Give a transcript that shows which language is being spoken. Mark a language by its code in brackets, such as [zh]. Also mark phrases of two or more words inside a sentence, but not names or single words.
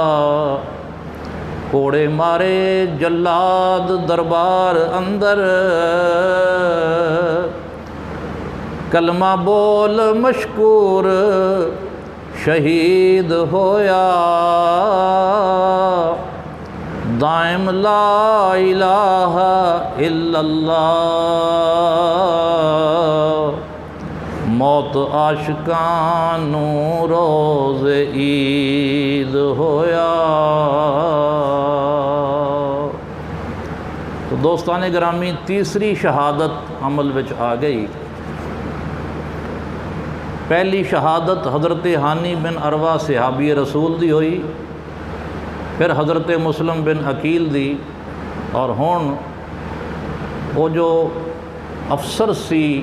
[pa] کوڑے مارے جلاد دربار اندر، کلمہ بول مشکور شہید ہویا. [ar] دائم لا إله إلا الله, [pa] موت عاشقاں نوں روز عید ہویا. تو دوستانِ گرامی، تیسری شہادت عمل وچ آ گئی. پہلی شہادت حضرت ہانی بن عروہ صحابی رسول دی ہوئی، فیر حضرت مسلم بن عقیل دی، اور ہن وہ جو افسر سی,